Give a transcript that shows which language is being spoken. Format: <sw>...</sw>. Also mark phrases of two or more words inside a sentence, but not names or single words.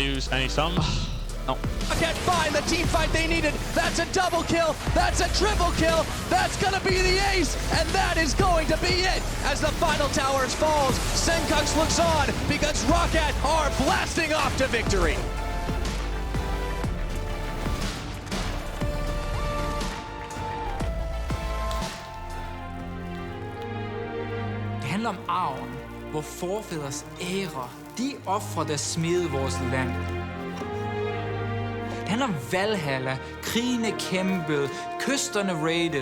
<en>They use any stuns? No. Can't find the team fight they needed. That's a double kill. That's a triple kill. That's going to be the ace. And that is going to be it. As the final towers falls, Sencux looks on because Roccat are blasting off to victory.</en> <da>Det handler om arven, hvor forfædres ære, de ofre, der smede vores land. Det handler om Valhalla, krigene kæmpet, kysterne raided.</da>